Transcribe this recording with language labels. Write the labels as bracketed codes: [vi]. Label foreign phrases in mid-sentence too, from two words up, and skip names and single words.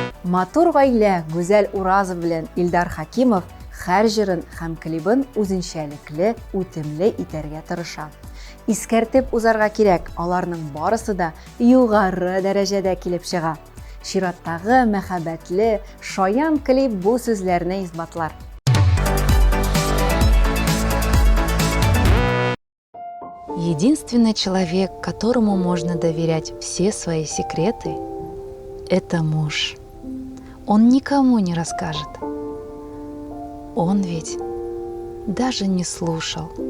[tt] Матур гаилә Гүзәл Уразов белән Илдар Хакимов һәр җырын һәм клибын үзенчәлекле, үтемле итәргә тырыша. Искәртеп узарга кирәк, аларның барысы да югары дәрәҗәдә килеп чыга. Чираттагы мәхәббәтле, шаян клип бу сүзләрне исбатлар. [ru] Единственный человек, которому можно доверять все свои секреты, это муж. Он никому не расскажет. Он ведь даже не слушал.